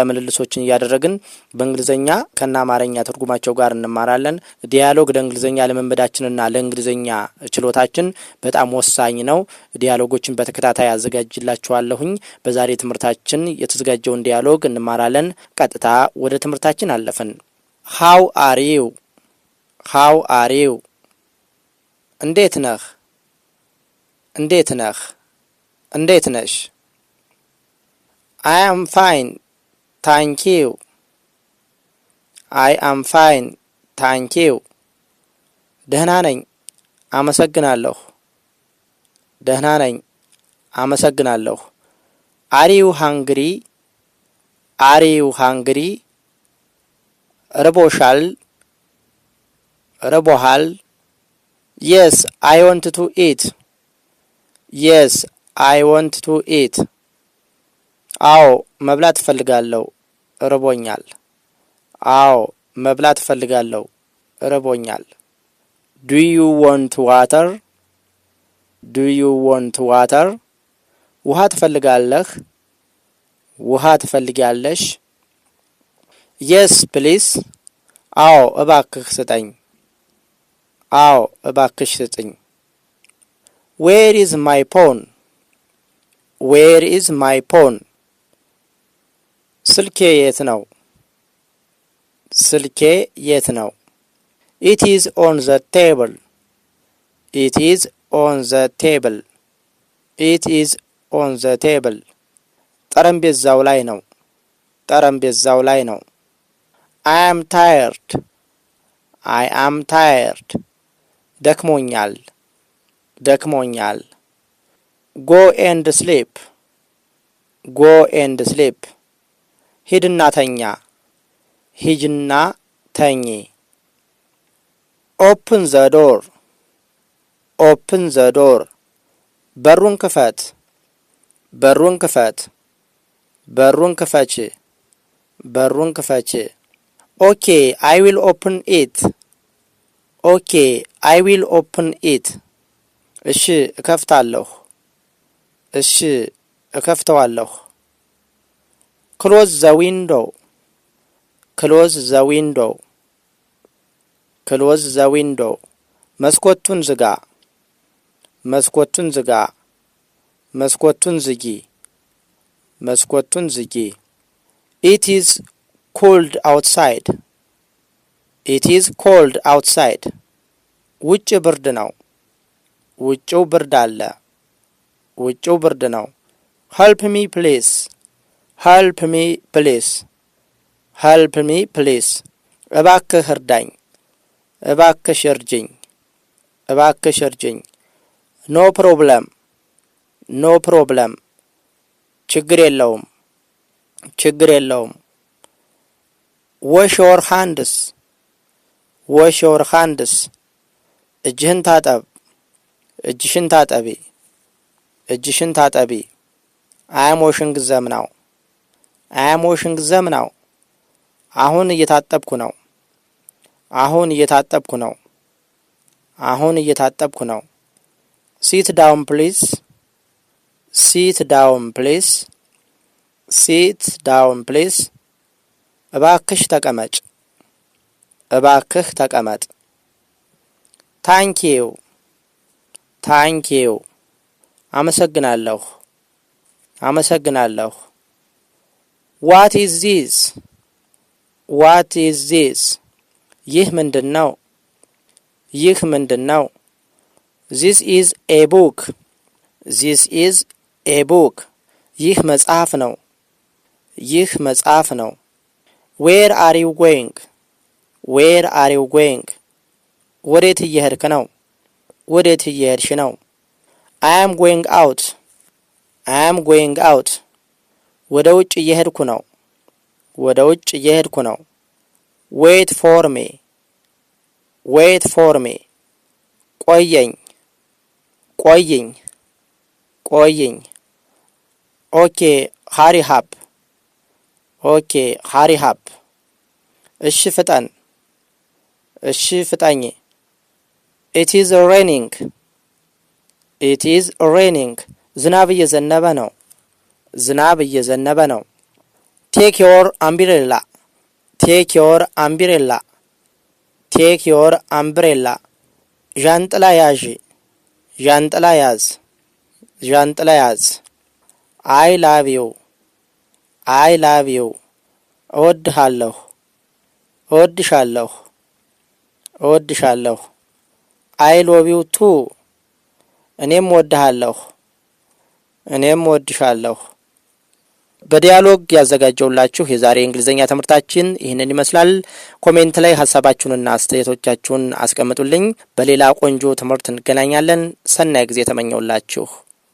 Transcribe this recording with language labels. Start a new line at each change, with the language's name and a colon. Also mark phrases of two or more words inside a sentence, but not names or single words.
Amharic: ምልልሶችን እያደረግን በእንግሊዘኛ ከና አማርኛ ትርጉማቸው ጋር እንማራለን። ዲያሎግ ለእንግሊዘኛ ልምምዳችንና ለእንግሊዘኛ ችሎታችን በጣም ወሳኝ ነው። ዲያሎጎችን በተከታታይ አዘጋጅላችኋለሁኝ። በዛሬ ትምህርታችን የተዘጋጀውን ዲያሎግ እንማራለን። ቀጥታ ወደ ትምህርታችን አለፈን።
English: how are you how are you
Amharic: እንዴት ነህ እንዴት ነህ እንዴት ነሽ
English: I am fine thank you I am fine thank you
Amharic: ደህና ነኝ አመሰግናለሁ ደህና ነኝ አመሰግናለሁ
English: Are you hungry? Are you hungry?
Amharic: ረቦሻል ረቦሃል
English: Yes, I want to eat. Yes, I want to eat.
Amharic: አዎ መብላት እፈልጋለሁ ረቦኛል አዎ መብላት እፈልጋለሁ ረቦኛል
English: Do you want water? Do you want water?
Amharic: ውሃ ትፈልጋለህ ውሃ ትፈልጊያለሽ
English: Yes please
Amharic: አዎ እባክህ ስጠኝ አዎ እባክሽ ስጠኝ
English: Where is my phone? Where is my phone?
Amharic: ስልኬ የት ነው ስልኬ የት ነው
English: It is on the table. It is on the table. It is on the table.
Amharic: ጠረጴዛው ላይ ነው ጠረጴዛው ላይ ነው
English: I am tired. I am tired.
Amharic: ደክሞኛል ደክሞኛል
English: Go and sleep. Go and sleep.
Amharic: ሂድና ተኛ ሂጅና ተኚ
English: Open the door. Open the door.
Amharic: በሩን ክፈት በሩን ክፈት በሩን ክፈች በሩን ክፈች
English: Okay, I will open it. Okay, I will open it.
Amharic: እሺ እከፍታለሁ እሺ እከፍተዋለሁ
English: Close the window. Close the window. Close the window.
Amharic: መስኮቱን ዝጋ መስኮቱን ዝጋ መስኮቱን ዝጊ መስኮቱን ዝጊ
English: It is cold outside. It is cold outside.
Amharic: ውጭ ብርድ ነው ውጭው ብርድ አለ ውጭው ብርድ ነው
English: Help me please. Help me please. Help me please.
Amharic: እባክህ እርዳኝ እባክሽ እርጅኝ እባክሽ እርጅኝ
English: No problem. No problem.
Amharic: ችግር የለውም ችግር የለውም
English: Wash your hands. Wash your hands.
Amharic: እጅህን ታጠብ እጅሽን ታጠቢ እጅሽን ታጠቢ
English: I am washing them now. I am washing them now.
Amharic: አሁን እየታጠብኩ ነው አሁን እየታጠብኩ ነው አሁን እየታጠብኩ ነው
English: Sit down please. Sit down please. Sit down please.
Amharic: እባክሽ ተቀመጭ እባክህ ተቀመጥ
English: Thank you. Thank you.
Amharic: አመሰግናለሁ አመሰግናለሁ
English: What is this? What is this?
Amharic: ይህ ምንድነው ይህ ምንድነው
English: This is a book. This is a book.
Amharic: ይህ መጽሐፍ ነው ይህ መጽሐፍ ነው
English: Where are you going? Where are you going?
Amharic: ወዴት እየሄድክ ነው ወዴት እየሄድሽ ነው
English: I am going out. I am going out.
Amharic: ወደ ውጭ እየሄድኩ ነው ወደ ውጭ እየሄድኩ ነው
English: Wait for me. Wait for me.
Amharic: ቆየኝ ቆየኝ ቆየኝ
English: Okay, hurry up. Okay, hurry up.
Amharic: እሺ ፍጠን። እሺ ፍጠኝ።
English: It is raining. It is raining.
Amharic: ዝናብ እየዘነበ ነው። ዝናብ እየዘነበ ነው።
English: Take your umbrella. Take your umbrella. Take your umbrella.
Amharic: ዣንጥላ ያዥ። ዣንጥላ ያዝ። ዣንጥላ ያዝ።
English: I love you. I love you.
Amharic: እወድሃለሁ። እወድሻለሁ። እወድሻለሁ።
English: I love you too.
Amharic: እኔም እወድሃለሁ። እኔም እወድሻለሁ። በዲያሎግ ያዘጋጀውላችሁ የዛሬ እንግሊዘኛ ትምህርታችን ይህንን ይመስላል። ኮሜንት ላይ ሐሳባችሁንና አስተያየቶቻችሁን አስቀምጡልኝ። በሌላ ቆንጆ ትምህርት እንገናኛለን። ሰናይ ጊዜ ተመኘውላችሁ።